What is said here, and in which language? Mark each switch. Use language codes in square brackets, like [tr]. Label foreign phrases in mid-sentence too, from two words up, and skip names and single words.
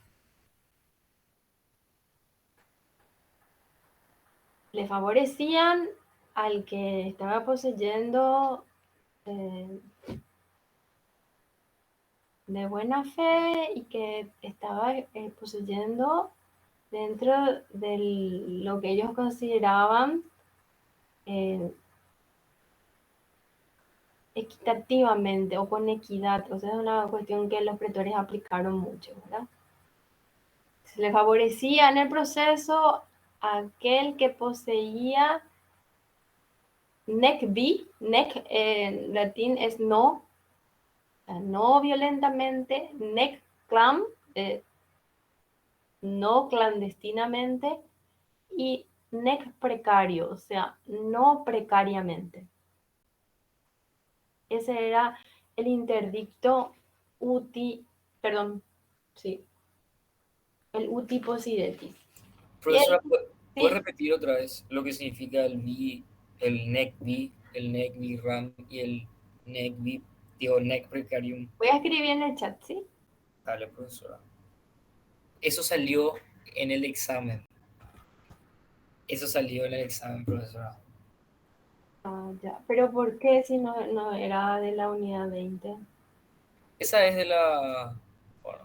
[es] Le favorecían al que estaba poseyendo eh, de buena fe y que estaba poseyendo dentro de lo que ellos consideraban eh, equitativamente o con equidad. O sea, es una cuestión que los pretores aplicaron mucho, ¿verdad? Se le favorecía en el proceso a aquel que poseía [la] nec vi, [es] nec en latín es no, no violentamente, [la] nec clam, [es] no clandestinamente, y nec precario, o sea, no precariamente. Ese era el interdicto uti, perdón, sí, el [la] uti possidetis. [es] Y Profesora, ¿puede sí, repetir otra vez lo que significa el vi, el [la] nec vi, [es] el [la] nec vi [es] ram y el nec vi, digo, [la] nec precarium? [es] voy a escribir en el chat, ¿sí? Dale, profesora. Eso salió en el examen. Eso salió en el examen, profesora. Ah, ya. Pero ¿por qué si no era de la unidad 20? Esa es de la... Bueno,